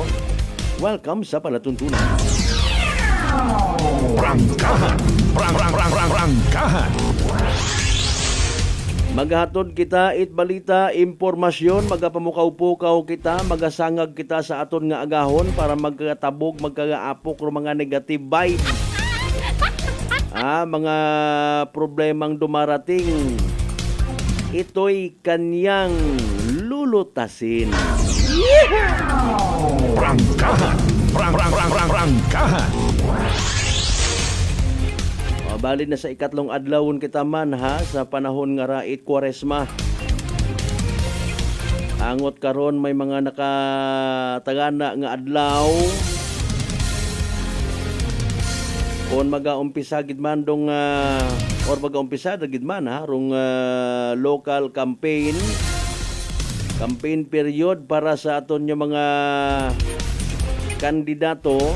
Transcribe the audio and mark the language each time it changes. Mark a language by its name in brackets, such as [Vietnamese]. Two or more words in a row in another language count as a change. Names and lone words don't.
[Aklanon] Welcome sa palatuntunan. Prangkahan. Prangkahan. Maghatod kita it balita, impormasyon, magapamukaw-pukaw kita, magasangag kita sa aton nga agahon para magkatabog, magkagaapok ro mga [English] negative vibe. [Filipino] Mga problemang dumarating, ito'y kanyang lulutasin. [Aklanon] Prangkahan. Prangkahan. Bali na sa ikatlong adlawon kita man sa panahon nga rait Kwaresma. Angot karon may mga nakatagana nga adlaw. Kung mag-aumpisa gid man dong or mag-aumpisa gid man rong [English] local campaign period [Aklanon] para sa aton yung mga kandidato.